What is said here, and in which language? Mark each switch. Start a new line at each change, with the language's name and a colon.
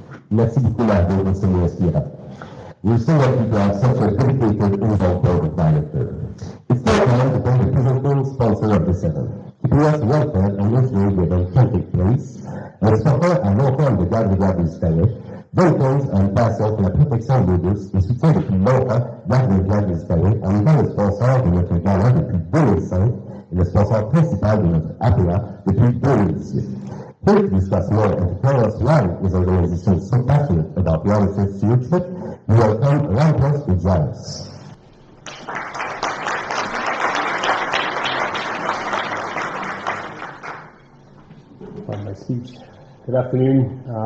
French: Merci beaucoup, Margot, pour ce mot inspirant.
English: We're so lucky to have such a dedicated involved board of directors. It's now time to thank the presenting sponsor of this event. Keeping us well fed and ensuring the event can take place,
French: un sponsor à long terme de Garde-rivière d'Histoire, Dentons a une passion pour la protection de l'eau douce et soutient depuis longtemps Garde-rivière d'Histoire en étant le sponsor de notre gala depuis 2005 et le sponsor principal de notre APA depuis 2018.
English: Here to discuss more and to tell us why this organization is so passionate about watershed stewardship, we welcome Lampros Stougiannos. On my speech. Good afternoon.